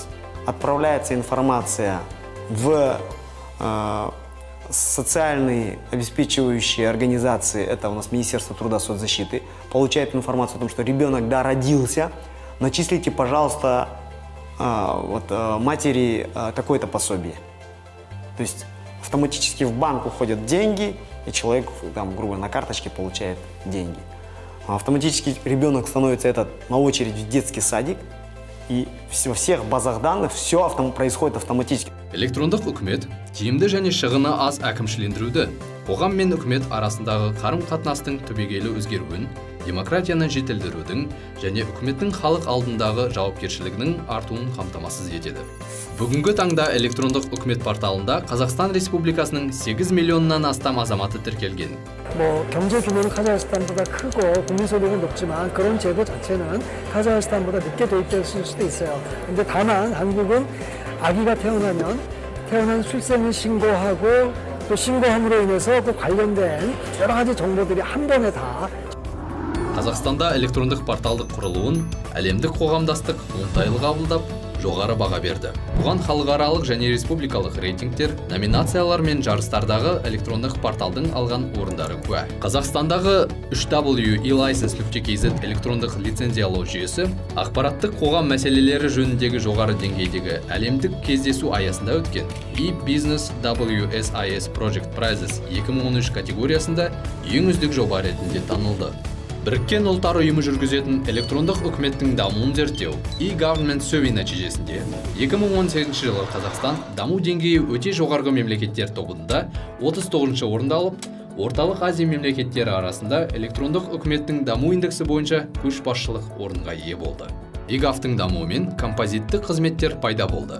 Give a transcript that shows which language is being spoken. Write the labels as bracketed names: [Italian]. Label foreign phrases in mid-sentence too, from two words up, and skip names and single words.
[Russian] Отправляется информация в социальные обеспечивающие организации, это у нас Министерство труда и соцзащиты, получает информацию о том, что ребенок, да, родился, начислите, пожалуйста, матери такое-то пособие. То есть автоматически в банк уходят деньги, и человек, там, грубо на карточке получает деньги. Автоматически ребенок становится на очередь в детский садик, и во всех базах данных все происходит автоматически. [Kazakh] Электрондық үкімет тиімді және шығыны аз әкімшілендіруді, қоғам мен үкімет арасындағы қарым-қатынастың түбегейлі өзгеруін, демократияны жетілдірудің және үкіметтің халық алдындағы жауапкершілігінің артуын қамтамасыз етеді. Бүгінгі таңда электрондық үкімет порталында Қазақстан Республикасының 8 миллионнан астам азаматы тіркелген. [Korean] 경제 규모는 카자흐스탄보다 크고 국민소득은 높지만 그런 제도 자체는 카자흐스탄보다 늦게 도입됐을 수도 있어요. 근데 다만 한국은 아기가 태어난 출생을 신고하고 또 신고함으로 인해서 그 관련된 여러 가지 정보들이 한 번에 다 [Kazakh] Қазақстанда электрондық порталдық құрылуын әлемдік қоғамдастық оңтайлы қабылдап, жоғары баға берді. Бұған халықаралық және республикалық рейтингтер, номинациялар мен жарыстардағы электрондық порталдың алған орындары куә. Қазақстандағы 3w-e-license.kz электрондық лицензиялау жүйесі ақпараттық қоғам мәселелері жөніндегі жоғары деңгейдегі әлемдік кездесу аясында өткен e-Business WSIS Project Prizes 2013 категориясында ең үздік жоба ретінде танылды. Біріккен ұлттар ұйымы жүргізетін электрондық үкіметтің дамуын зерттеу e-Government Survey нәтижесінде 2018 жылы Қазақстан даму деңгейі өте жоғарғы мемлекеттер тобында 39-шы орынды алып, орталық Азия мемлекеттері арасында электрондық үкіметтің даму индексі бойынша көшбасшылық орынға ие болды. e-Gov-тың дамуымен композиттік қызметтер пайда болды.